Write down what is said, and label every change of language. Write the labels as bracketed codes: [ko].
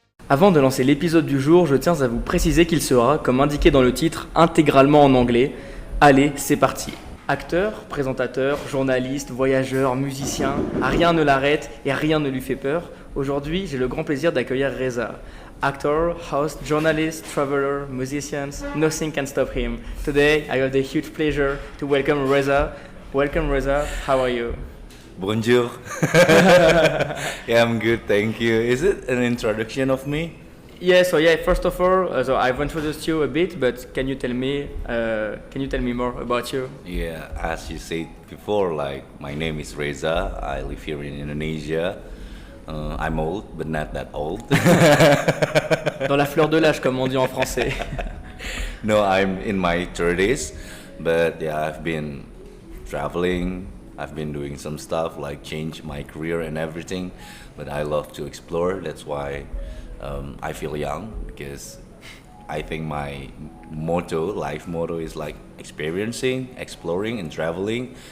[fr] Avant de lancer l'épisode du jour, je tiens à vous préciser qu'il sera, comme indiqué dans le titre, intégralement en anglais. Allez, c'est parti. Acteur, présentateur, journaliste, voyageur, musicien, rien ne l'arrête et rien ne lui fait peur. Aujourd'hui, j'ai le grand plaisir d'accueillir Rezha. [en] Actor, host, journalist, traveler, musician, nothing can stop him. Today, I have the huge pleasure to welcome Rezha. Welcome Rezha, how are you? Bonjour. Yeah, I'm good, thank you. Is it an introduction of me? Yeah, first of all, so I've introduced you a bit, but can you tell me more about you? Yeah, as you said before, like my name is Rezha. I live here in Indonesia. I'm old, but not that old. [fr] Dans la fleur de l'âge, comme on dit en français. [en] No, I'm in my 30s, but yeah, I've been traveling. I've been doing some stuff like change my career and everything, but I love to explore. That's why I feel young, because I think my life motto is like experiencing, exploring and traveling.